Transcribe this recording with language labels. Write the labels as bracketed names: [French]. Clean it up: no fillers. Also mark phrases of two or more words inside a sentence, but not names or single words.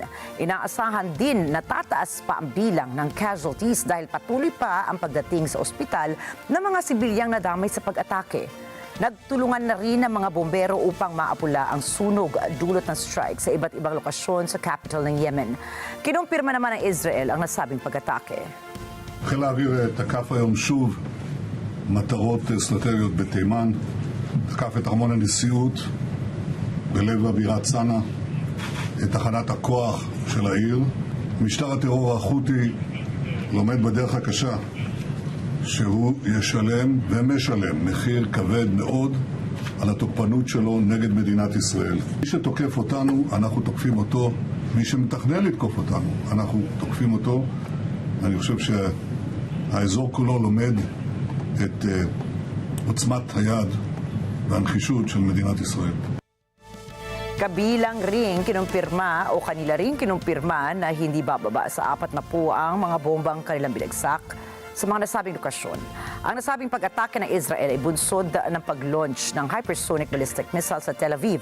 [Filipino] Inaasahan din na tataas pa ang bilang ng casualties dahil patuloy pa ang pagdating sa ospital ng mga sibilyang nadamay sa pag-atake. Nagtulungan na rin ang mga bombero upang maapula ang sunog dulot ng strike sa iba't ibang lokasyon sa capital ng Yemen. Kinumpirma naman ng Israel ang nasabing pag-atake. [Hebrew] חיל האוויר תקף היום שוב מטרות אסטרטגיות בתימן, תקף את ארמון הנשיאות בלב הבירה צנעא, את תחנת הכוח של העיר. משטר הטרור החותי לומד בדרך הקשה שהוא ישלם ומשלם מחיר כבד מאוד על התוקפנות שלו נגד מדינת ישראל. מי שתוקף אותנו, אנחנו תוקפים אותו. מי שמתכנן לתקוף אותנו, אנחנו תוקפים אותו. אני חושב שהאזור כולו לומד את עוצמת היד והנחישות של מדינת ישראל. [Filipino] Kabilang ring kinumpirma o kanila ring kinumpirma na hindi bababa sa 40 ang mga bombang kanilang binagsak sa mga nasabing lokasyon. Ang nasabing pag-atake ng Israel ay bunsod ng pag-launch ng hypersonic ballistic missile sa Tel Aviv.